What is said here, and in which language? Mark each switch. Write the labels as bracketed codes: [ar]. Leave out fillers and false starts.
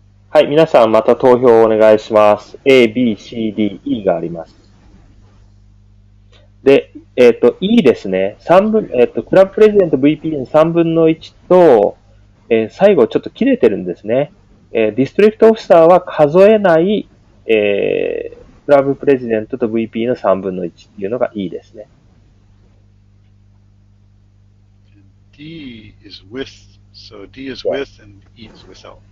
[ja] はい、皆さんまた投票をお願いします。 A, B, C, D, E があります。で、E ですね。 3分、クラブプレジデント VP の3分の1と、最後ちょっと切れてるんですね。ディストリクトオフィサーは数えない、クラブプレジデントと VP の3分の1っていうのが E ですね。 [en] D is with, so D is with and E is without.